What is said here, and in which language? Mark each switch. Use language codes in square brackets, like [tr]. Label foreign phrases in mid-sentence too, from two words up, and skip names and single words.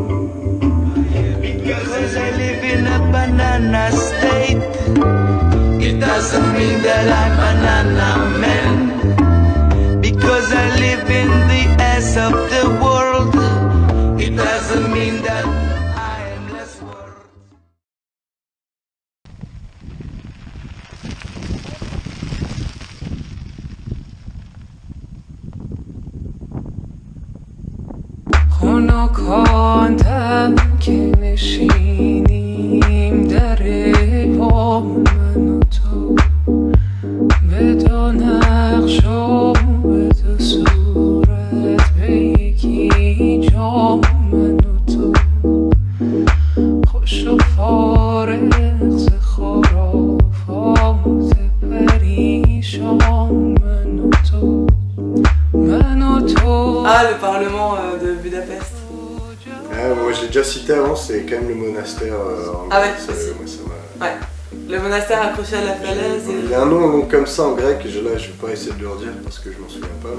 [en] Because I live in a banana state, it doesn't mean that I'm banana man. Because I live in the ass of the world, it doesn't mean that I am less worth. [fa] خنکاندم که نشینیم در پا من و تو به دو نقش و به دو صورت به یکی جا من و تو خوش و فارغ ز خرافات پریشان من و تو [fr] Ah, le Parlement de Budapest. Moi je l'ai déjà cité avant, c'est quand même le monastère en grec. Ah ouais, moi, ça m'a... Ouais. Le monastère accroché à la falaise. Il y a un nom comme ça en grec, je vais pas essayer de le redire parce que je m'en souviens pas.